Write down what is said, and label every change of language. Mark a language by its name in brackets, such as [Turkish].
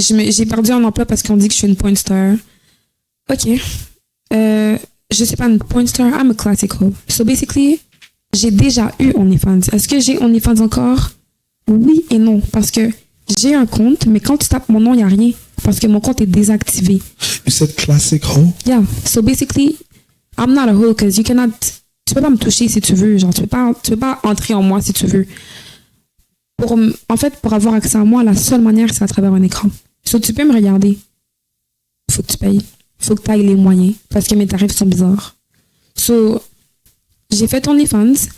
[French] J'ai perdu un emploi parce qu'on dit que je suis une porn star. Ok. Je suis pas une porn star, [English] I'm a classic hoe. So basically, [French] j'ai déjà eu OnlyFans. Est-ce que j'ai OnlyFans encore? Oui et non, parce que j'ai un compte, mais quand tu tapes mon nom, il n'y a rien. Parce que mon compte est désactivé. [English] You said classic hoe? Yeah. So basically, I'm not a hoe because you cannot. [French] Tu peux pas me toucher si tu veux. Genre, tu peux pas entrer en moi si tu veux. En fait, pour avoir accès à moi, la seule manière, c'est à travers un écran. So, tu peux me regarder. Faut que tu payes. Faut que tu ailles les moyens. Parce que mes tarifs sont bizarres. So, j'ai fait OnlyFans.